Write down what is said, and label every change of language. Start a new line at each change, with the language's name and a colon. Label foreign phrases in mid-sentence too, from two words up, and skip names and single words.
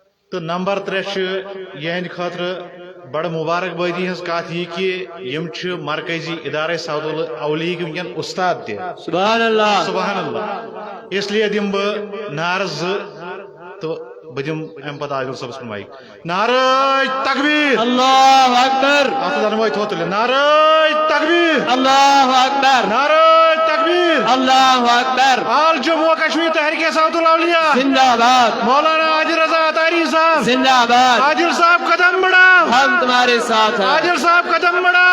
Kashmiri: تو نمبر 3 یہ خاطر بڑا مبارک بادی ہز کات یہ کہ یم مرکزی ادارہ سعود الاولیاء ونکن استاد تہ
Arabic: سبحان اللہ
Kashmiri: سبحان اللہ اس لیے دم بہ نعرہ تو بہ دم ام پتہ عادل صاحب کن مائک
Urdu: نعرہ تکبیر
Arabic: اللہ اکبر
Kashmiri: اتھ دنوے تھوتل
Urdu: نعرہ تکبیر
Arabic: اللہ اکبر
Urdu: نعرہ تکبیر
Arabic: اللہ اکبر
Urdu: آل جموں و کشمیر تحریک سعود الاولیاء زندہ باد مولانا عادل رضا اطہری صاحب زندہ باد عادل صاحب قدم بڑھاؤ ہم تمہارے ساتھ ہیں عادل صاحب قدم بڑھاؤ